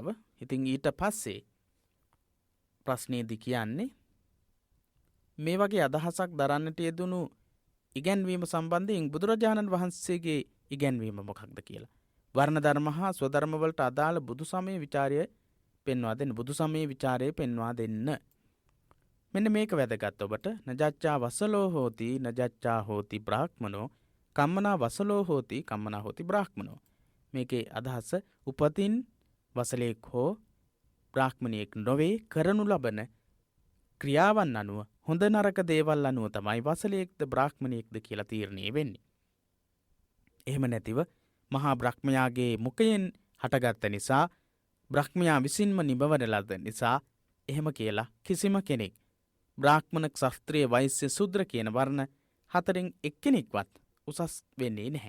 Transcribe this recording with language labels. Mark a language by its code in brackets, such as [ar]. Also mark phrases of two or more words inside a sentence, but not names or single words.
[si] ඉතින් ඊට පස්සේ ප්‍රශ්නයේදී කියන්නේ මේ වගේ අදහසක් දරන්නට යෙදුණු ඉගැන්වීම සම්බන්ධයෙන් බුදුරජාණන් වහන්සේගේ ඉගැන්වීම මොකක්ද කියලා. වර්ණ ධර්ම හා ස්වධර්ම වලට අදාළ බුදු සමයේ විචාරය පෙන්වා දෙන්න. බුදු සමයේ විචාරය පෙන්වා දෙන්න. මෙන්න මේක වැදගත් ඔබට. [pi] නජච්ඡා වසලෝ හෝති නජච්ඡා හෝති බ්‍රාහ්මනෝ කම්මනා වසලෝ හෝති කම්මනා හෝති බ්‍රාහ්මනෝ. [si] මේකේ අදහස උපතින් වසලෙක් හෝ බ්‍රාහ්මණයෙක් නොවේ කරනු ලබන ක්‍රියාවන් අනුව හොඳ නරක දේවල් අනුව තමයි වසලයෙක්ද බ්‍රාහ්මණයෙක්ද කියලා තීරණය වෙන්නේ. එහෙම නැතිව මහා බ්‍රහ්මයාගේ මුඛයෙන් හටගත්ත නිසා බ්‍රහ්මයා විසින්ම නිබවන ලද නිසා එහෙම කියලා කිසිම කෙනෙක් බ්‍රාහ්මණ ක්ෂත්‍රිය වෛශ්‍ය ශූද්‍ර කියන වර්ණ හතරෙන් එක්කෙනෙක්වත් උසස් වෙන්නේ නැහැ.